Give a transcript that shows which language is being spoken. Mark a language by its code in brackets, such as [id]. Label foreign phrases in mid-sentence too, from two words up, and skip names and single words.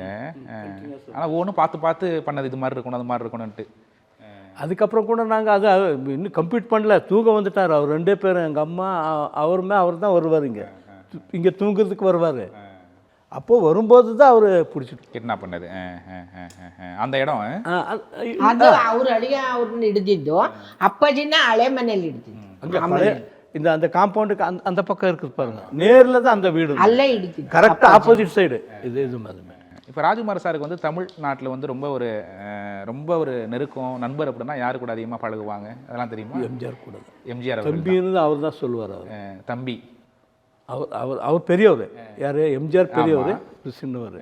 [ta] ஆனால் ஒவ்வொன்றும் பார்த்து பண்ணது, இது மாதிரி இருக்கணும் அது மாதிரி இருக்கணும்ன்ட்டு. அதுக்கப்புறம் கூட நாங்கள் அதை இன்னும் கம்ப்ளீட் பண்ணல. தூங்க வந்துட்டார் அவர் 2 பேரும். எங்கள் அம்மா அவர் தான் வருவார், இங்கே தூங்குறதுக்கு வருவார். அப்போது வரும்போது தான் அவர் பிடிச்சிட்டு கிட்னாப் பண்ணது அந்த இடம். [kn] ಅದು ಅವ್ರ ಅಳಿಯ ಅವ್ರನ್ನ ಹಿಡಿದಿದ್ದು, ಅಪ್ಪಾಜಿನ ಹಳೆ ಮನೇಲಿ ಹಿಡಿದಿದ್ದು. [ta] அந்த காம்பவுண்டுக்கு அந்த பக்கம் இருக்குது பாருங்க, நேரில் தான் அந்த வீடு [kn] ಅಲ್ಲೇ ಹಿಡಿದಿದ್ದು. [ta] கரெக்டாக [en] opposite side. [ta] இது அதுமே. இப்போ ராஜ்குமார் சாருக்கு வந்து தமிழ்நாட்டில் வந்து ரொம்ப ஒரு நெருக்கம் நண்பர் அப்படின்னா யாரு கூட அதிகமாக பழகுவாங்க அதெல்லாம் தெரியுமா? எம்ஜிஆர் கூட. எம்ஜிஆர் தம்பின்னு அவர் தான் சொல்லுவார். அவர் தம்பி. அவர் பெரியவர். யார்? எம்ஜிஆர் பெரியவர், சின்னவர்.